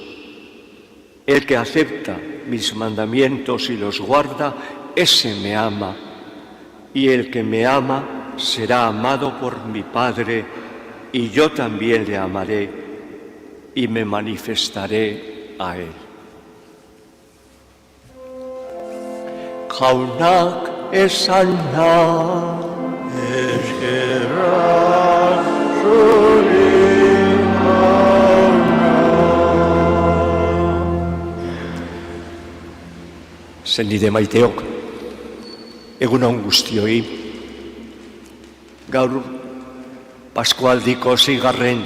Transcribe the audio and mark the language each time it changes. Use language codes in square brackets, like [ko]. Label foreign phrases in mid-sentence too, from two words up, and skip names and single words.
[es] El que acepta mis mandamientos y los guarda, ese me ama, y el que me ama será amado por mi Padre, y yo también le amaré y me manifestaré a él. [eu] Jaunak esanak eskerrak Zenide maiteok, egun on guztioi, gaur Paskoaldiko 6.